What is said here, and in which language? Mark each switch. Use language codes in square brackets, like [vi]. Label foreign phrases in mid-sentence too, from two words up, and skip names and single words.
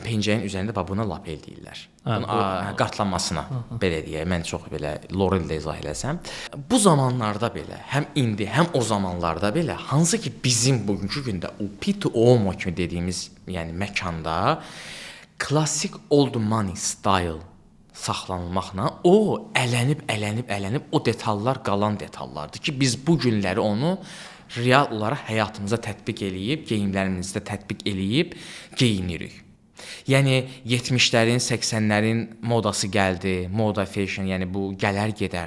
[az] Pencəyin üzərində buna lapel deyirlər. Bunun qatlanmasına belə deyək. Mən çox belə Lorel-də izah eləsəm, bu zamanlarda belə, həm indi, həm o zamanlarda belə, hansı ki bizim bugünkü gündə o Pitti Uomo kimi dediyimiz, yəni məkanda klassik [en] old money style [az] saxlanılmaqla o ələnib o detallar qalan detallardır ki, biz bu günləri onu real olaraq həyatımıza tətbiq eləyib, geyimlərimizdə tətbiq eləyib geyinirik. Yəni 70-lərin, 80-lərin modası gəldi, moda fashion, yəni bu gələr gedər.